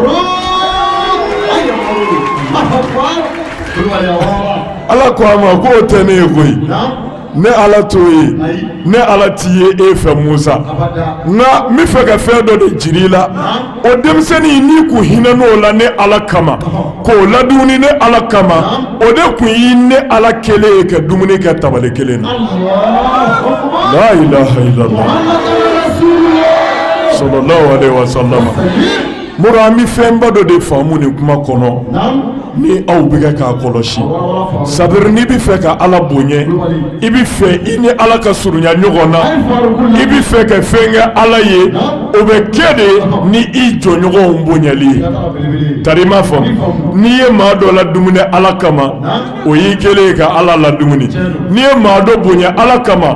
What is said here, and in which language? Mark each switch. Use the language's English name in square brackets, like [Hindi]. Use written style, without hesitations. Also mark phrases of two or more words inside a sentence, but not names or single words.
[Bambara] ala ko a ma k'o tɛ ne ye koyi ne ala t'o ye ne ala t'i ye e fɛ Musa nka n bɛ fɛ ka fɛn dɔ de jira i la o denmisɛnnin n'i kun hinɛ n'o la ne ala kama k'o ladumuni ne ala kama o de kun y'i ne ala kelen ye ka dumuni kɛ tabali kelen na [Arabic] لا إله إلا الله صلى الله عليه وسلم [Bambara] mɔrɔ an bɛ fɛnba dɔ de faamu nin kuma kɔnɔ ni aw bɛ kɛ k'a kɔlɔsi sabiri n'i bɛ fɛ ka ala bonya i bɛ fɛ i ni ala ka surunya ɲɔgɔn na i bɛ fɛ ka fɛn kɛ ala ye o bɛ kɛ de ni i jɔɲɔgɔnw bonyali ye tari ma fɔ n'i ye maa dɔ ladumuni ala kama o y'i kelen ye ka ala ladumuni n'i ye maa dɔ bonya ala kama